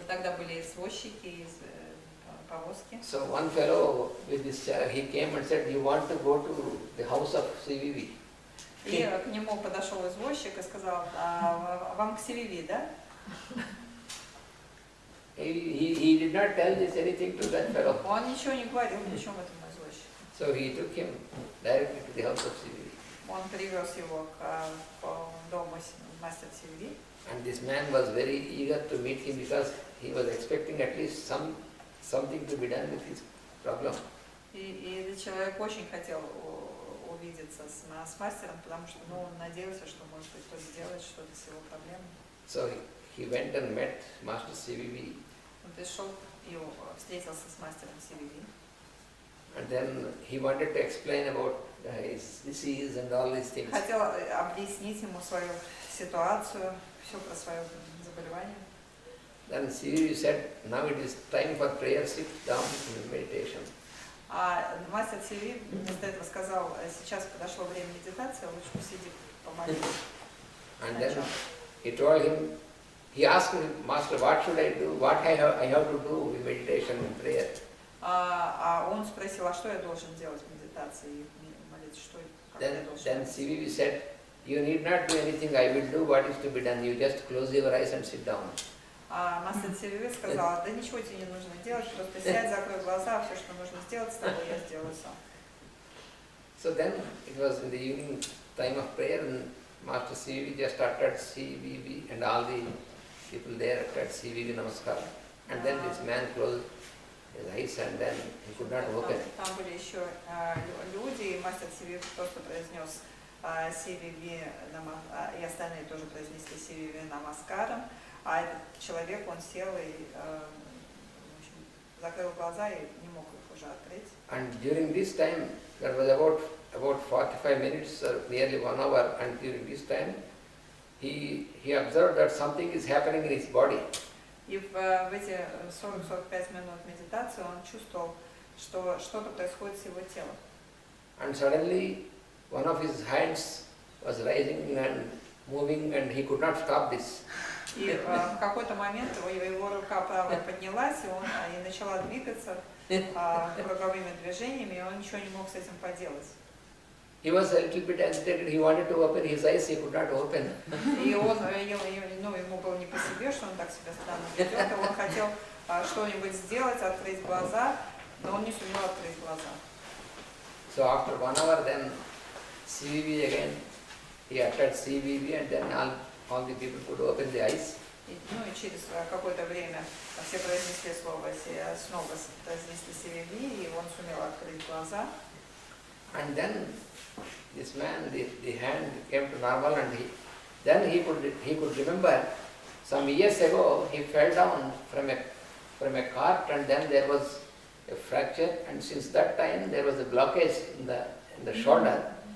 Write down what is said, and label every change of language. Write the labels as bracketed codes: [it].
[ru] Тогда были извозчики из повозки. [en] So one fellow with this he came and said, "You want to go to the house of CVV?" [ru] И к нему подошел извозчик и сказал, вам к Севиви, да? [en] He did not tell this anything to that fellow. [ru] Он ничего не говорил, причем этому извозчику. [en] So he took him directly to the house of CVV. [ru] Он привез его к дому мастера Сильви. [en] And this man was very eager to meet him because he was expecting at least something to be done with his problem. [ru] И этот человек очень хотел увидеться с мастером, потому что он надеялся, что может быть кто-то сделает что-то с его проблемой. [en] So he went and met Master CVV. [ru] Он пришел и встретился с мастером Сильви. [en] And then he wanted to explain about his disease and all these things. [ru] Хотел объяснить ему свою ситуацию, все про свое заболевание. [en] Then CVV said, now it is time for prayer, sit down in meditation. [ru] А мастер Сильви вместо этого сказал, сейчас подошло время медитации, лучше посиди, помолись. [en] And then he told him, he asked him, Master, what should I do? What I have to do in meditation and prayer? [ru] А он спросил, а что я должен делать в медитации и молиться, что как я должен [en] Then [ru] делать? [en] CVV said, you need not do anything, I will do what is to be done. You just close your eyes and sit down. [ru] А мастер Сильви сказал, да ничего тебе не нужно делать, просто сядь, закрой глаза, все, что нужно сделать с тобой, я сделаю сам. [en] So then it was in the evening time of prayer and Master CVV just uttered CVV and all the people there uttered CVV Namaskar. And then this man closed his eyes and then he could not open. [ru] Там были еще люди, и мастер Сильви просто произнес CVV, и остальные тоже произнесли CVV Намаскаром. А этот человек, он сел и в общем, закрыл глаза и не мог их уже открыть. [en] And during this time, there was about 45 minutes or nearly 1 hour, and during this time, he observed that something is happening in his body. [ru] И в эти 40-45 минут медитации он чувствовал, что что-то происходит с его телом. [en] And suddenly, one of his hands was rising and moving, and he could not stop this. [ru] И в какой-то момент его рука правая поднялась, и начала двигаться круговыми движениями, и он ничего не мог с этим поделать. [en] He was a little bit agitated. He wanted to open his eyes. He could not open. [ru] И ему было не по себе, что он так себя странно ведет, и он хотел что-нибудь сделать, открыть глаза, но он не сумел открыть глаза. [en] So after 1 hour, then CVV again, he uttered CVV, and then all the people could open the eyes. [ru] И через какое-то время все произнесли слово, снова произнесли CVV, и он сумел открыть глаза. [en] And then this man, the hand came to normal, and he could remember some years ago he fell down from a cart, and then there was a fracture, and since that time there was a blockage in the shoulder.